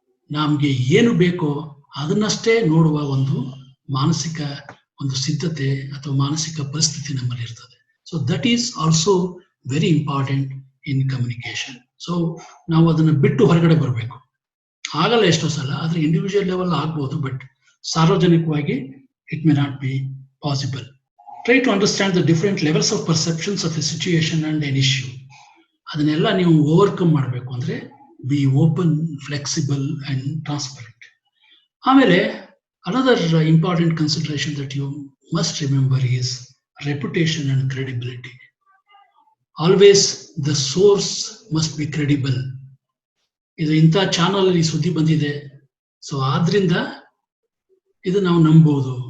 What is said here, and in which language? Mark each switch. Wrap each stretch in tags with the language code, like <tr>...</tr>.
<kn>ನಮ್ಗೆ ಏನು ಬೇಕೋ ಅದನ್ನಷ್ಟೇ ನೋಡುವ ಒಂದು ಮಾನಸಿಕ ಒಂದು ಸಿದ್ಧತೆ ಅಥವಾ ಮಾನಸಿಕ ಪರಿಸ್ಥಿತಿ ನಮ್ಮಲ್ಲಿ ಇರ್ತದೆ.</kn> <en>So that is also very important in communication.</en> <kn>So ನಾವು ಅದನ್ನ ಬಿಟ್ಟು ಹೊರಗಡೆ ಬರಬೇಕು. ಆಗಲ್ಲ ಎಷ್ಟೋ ಸಲ, ಆದ್ರೆ ಇಂಡಿವಿಜುವಲ್ ಲೆವೆಲ್ ಆಗ್ಬೋದು, ಬಟ್ ಸಾರ್ವಜನಿಕವಾಗಿ</kn> <en>it may not be possible. Try to understand the different levels of perceptions of a situation and an issue.</en> <kn>ಅದನ್ನೆಲ್ಲ ನೀವು ಓವರ್ಕಮ್ ಮಾಡಬೇಕು ಅಂದ್ರೆ</kn> <en>Be open, flexible and transparent. ಆಮೇಲೆ another important consideration that you must remember is reputation and credibility. Always the source must be credible.</en> <kn>ಇದು ಇಂಥ channel ಅಲ್ಲಿ ಸುದ್ದಿ ಬಂದಿದೆ, ಸೊ ಆದ್ರಿಂದ ಇದು ನಾವು ನಂಬೋದು.</kn>